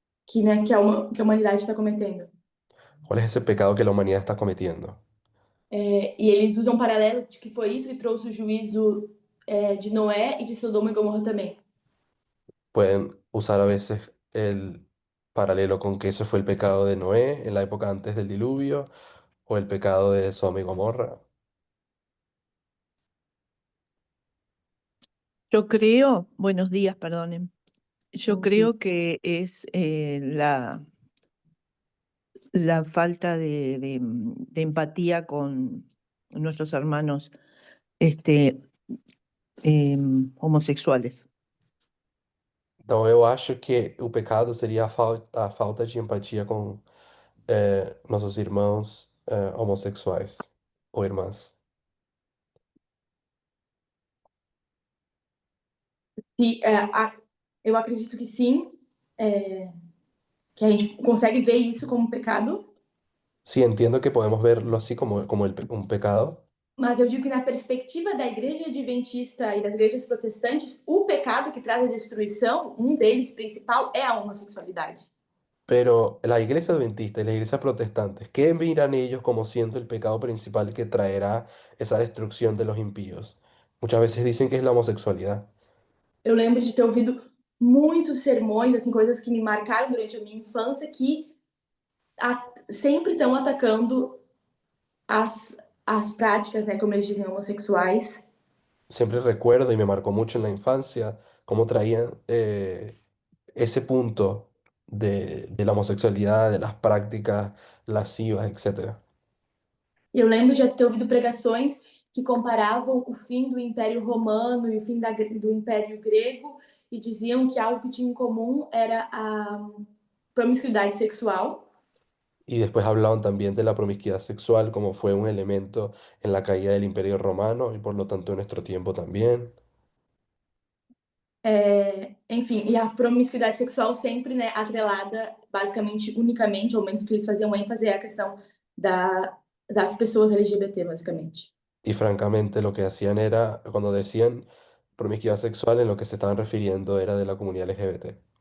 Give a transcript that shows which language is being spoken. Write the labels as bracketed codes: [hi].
[pt] Que a humanidade está cometendo. [es] ¿Cuál es ese pecado que la humanidad está cometiendo? [pt] E eles usam um paralelo de que foi isso que trouxe o juízo de Noé e de Sodoma e Gomorra também. [es] Pueden usar a veces el paralelo con que eso fue el pecado de Noé en la época antes del diluvio o el pecado de Sodoma y Gomorra. Yo creo, buenos días, perdonen. Yo [pt] Bom dia. [es] creo que es la falta de empatía con nuestros hermanos este, homosexuales. [pt] Então eu acho que o pecado seria a falta de empatia com nossos irmãos homossexuais ou irmãs. E, eu acredito que sim, que a gente consegue ver isso como pecado, [es] Sí, entiendo que podemos verlo así como un pecado, [pt] mas eu digo que na perspectiva da igreja adventista e das igrejas protestantes, o pecado que traz a destruição, um deles principal, é a homossexualidade. [es] pero la iglesia adventista y las iglesias protestantes, ¿qué miran ellos como siendo el pecado principal que traerá esa destrucción de los impíos? Muchas veces dicen que es la homosexualidad. [pt] Eu lembro de ter ouvido muitos sermões, assim, coisas que me marcaram durante a minha infância, que sempre estão atacando as práticas, né, como eles dizem, homossexuais. [es] Siempre recuerdo y me marcó mucho en la infancia cómo traían ese punto de la homosexualidad, de las prácticas lascivas, etcétera. [pt] E eu lembro de ter ouvido pregações que comparavam o fim do Império Romano e o fim do Império Grego e diziam que algo que tinha em comum era a promiscuidade sexual. [es] Y después hablaban también de la promiscuidad sexual como fue un elemento en la caída del Imperio Romano y por lo tanto en nuestro tiempo también. [pt] Enfim, e a promiscuidade sexual sempre, né, atrelada, basicamente, unicamente, ao menos que eles faziam ênfase, é a questão das pessoas LGBT, basicamente. [es] Y francamente lo que hacían era, cuando decían promiscuidad sexual, en lo que se estaban refiriendo era de la comunidad LGBT.